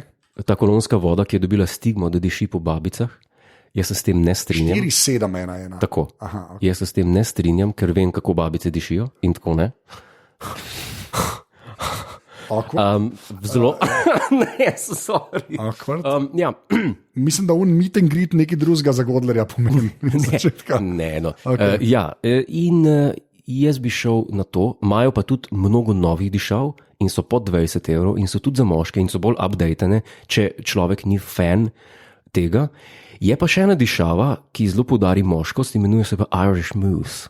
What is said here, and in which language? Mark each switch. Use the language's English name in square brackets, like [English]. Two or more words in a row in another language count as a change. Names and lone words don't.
[Slovenian] Ta kolonska voda, ki je dobila stigmo, da diši po babicah, jaz se s tem ne strinjam. 4711. Tako. Aha, okay. Jaz se s tem ne strinjam, ker vem, kako babice dišijo in tako ne. Zelo. Ne, sorry. Ja. Mislim, da [English] meet and greet [Slovenian] nekaj drugega za Godlerja pomeni. Ne, no. Okay. Jaz bi šel na to, imajo pa tudi mnogo novih dišav in so pod 20 € in so tudi za moške in so bolj updatene, če človek ni fan tega. Je pa še ena dišava, ki zelo poudari moškost, imenuje se pa Irish Mousse.